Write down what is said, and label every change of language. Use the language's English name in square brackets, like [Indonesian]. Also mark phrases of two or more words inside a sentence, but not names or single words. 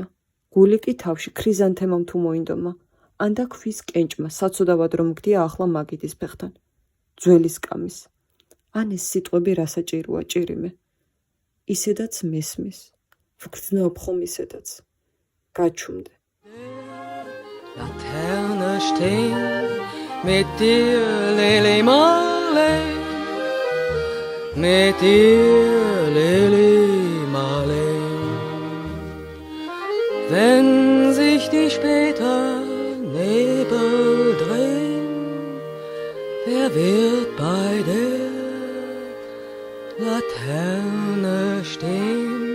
[Georgian] გული კი თავში ქრიზანთემამ თუ მოინდომა. ანდა ქვის კენჭმა, საცუდავად რომ გდია ახლა მაგიდის ფეხთან. ძველი სკამის. ან ეს სიტყვები რასაჭიროა ჭირიმე. ისედაც მესმის. ვგრძნობ ხომ ისედაც. გაჩუმდე. [German] Laterne stehen mit dir, Lili Marleen, mit dir, Lili Marleen. Wenn sich die später Nebel drehen, wer wird bei der Laterne stehen?